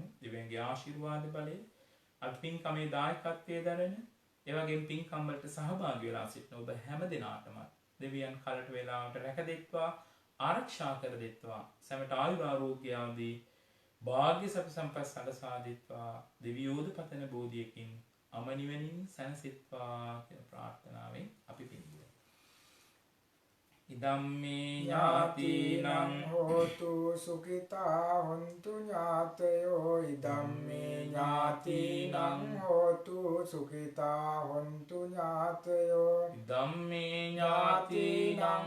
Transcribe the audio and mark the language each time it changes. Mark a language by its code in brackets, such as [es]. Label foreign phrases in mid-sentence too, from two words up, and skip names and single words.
[si] දෙවියන්ගේ ආශිර්වාද බලය අත් පින්කමේ දායකත්වයේ දරන එවැගේම පින්කම් වලට සහභාගී වෙලා සිටින ඔබ හැම දිනාටම දෙවියන් කලට වේලාවට රැකදෙත්වා ආරක්ෂා කර දෙත්වා. සැමට ආයුර ආරෝග්‍ය ආදී භාග්‍ය සප සම්පත් සලසා දෙත්වා. දෙවියෝද පතන බෝධියකින් අමනිවැනින් සැනසෙත්වා කියන ප්‍රාර්ථනාවෙන් අපි පින් දෙමු. [pi] ඉදම්මේ ඥාතිනං හෝතු සුඛිතා හොන්තු ඥාතයෝ ඉදම්මේ ඥාතිනං හෝතු සුඛිතා හොන්තු ඥාතයෝ ඉදම්මේ ඥාතිනං